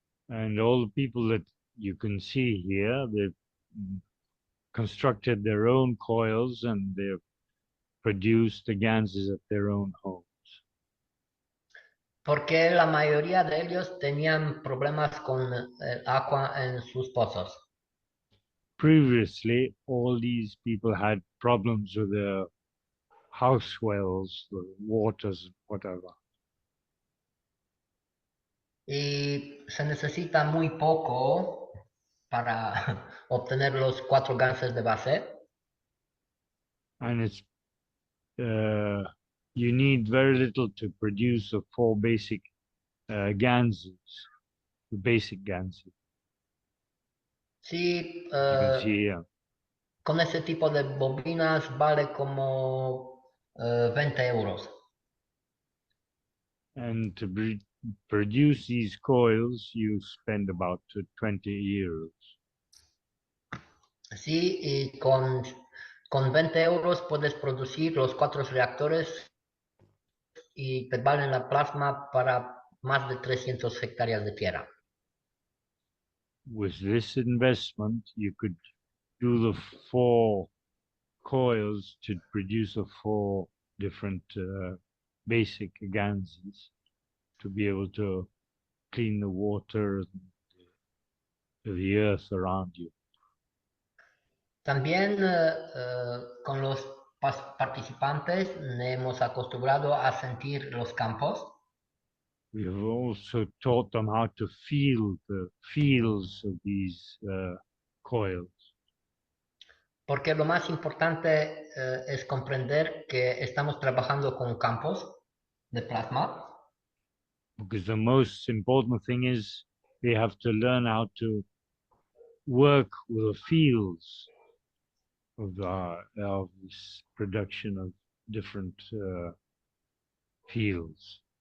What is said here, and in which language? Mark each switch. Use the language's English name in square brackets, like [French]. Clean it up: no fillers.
[English] And all the people that you can see here, they've constructed their own coils and they've produced the gases at their own homes. [Spanish] Porque la mayoría de ellos tenían problemas con el agua en sus pozos. [English] Previously, all these people had problems with their house wells, the waters, whatever. [Spanish] Y se necesita muy poco para obtener los 4 ganses de base. [English] And it's you need very little to produce the 4 basic ganses, the basic ganses. [Spanish] Sí, [English] You can see here. [Spanish] con ese tipo de bobinas vale como 20 euros. [English] And to produce these coils, you spend about 20 euros. [Spanish] Sí, y con 20 euros puedes producir los 4 reactores y te valen la plasma para más de 300 hectáreas de tierra. [English] With this investment, you could do the 4 coils to produce the 4 different basic gases to be able to clean the water, the earth around you. [Spanish] También con los participantes nos hemos acostumbrado a sentir los campos. [English] We have also taught them how to feel the feels of these coils. [Spanish] Porque lo más importante es comprender que estamos trabajando con campos de plasma. [English] Because the most important thing is they have to learn how to work with the fields of this production of different fields.